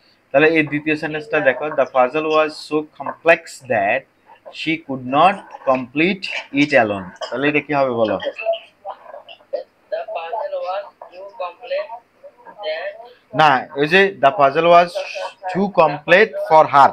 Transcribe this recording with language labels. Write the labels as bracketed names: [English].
[Bangla] তাহলে এই দ্বিতীয় সেন্টেন্সটা দেখো, [English] The puzzle was so complex that she could not complete it alone. [Bangla] তাহলে এটা কি হবে বলো? [English] The puzzle was too complex that [Bangla] না, ওই যে [English] The puzzle was too complete for her.